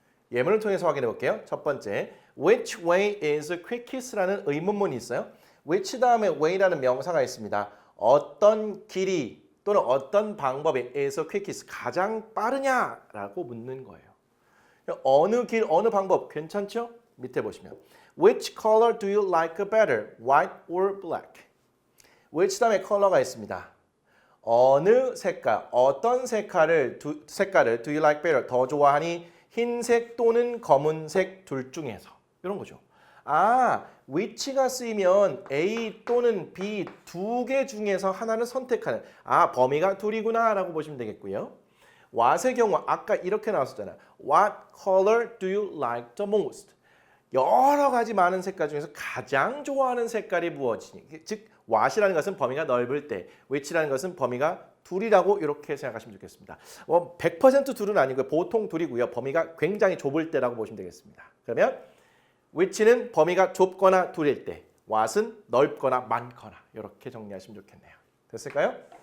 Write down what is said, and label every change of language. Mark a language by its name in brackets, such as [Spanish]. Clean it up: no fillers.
[Korean] 예문을 통해서 확인해 볼게요. 첫 번째, [English] which way is quickest [Korean] 라는 의문문이 있어요. which 다음에 way라는 명사가 있습니다. 어떤 길이 또는 어떤 방법이 [English] is quickest [Korean] 가장 빠르냐라고 묻는 거예요. 어느 길, 어느 방법 괜찮죠? 밑에 보시면 [English] which color do you like better, white or black? [Korean] which 다음에 컬러가 있습니다. 어느 색깔, 어떤 색깔을 [English] do you like better [Korean] 더 좋아하니? 흰색 또는 검은색 둘 중에서 이런 거죠. which가 쓰이면 A 또는 B 두 개 중에서 하나를 선택하는 범위가 둘이구나 라고 보시면 되겠고요. what의 경우 아까 이렇게 나왔었잖아요. [English] What color do you like the most? [Korean] 여러 가지 많은 색깔 중에서 가장 좋아하는 색깔이 무엇이니? 즉 what이라는 것은 범위가 넓을 때, which라는 것은 범위가 둘이라고 이렇게 생각하시면 좋겠습니다. 100% 둘은 아니고요. 보통 둘이고요. 범위가 굉장히 좁을 때라고 보시면 되겠습니다. 그러면 which는 범위가 좁거나 둘일 때, what은 넓거나 많거나 이렇게 정리하시면 좋겠네요. 됐을까요?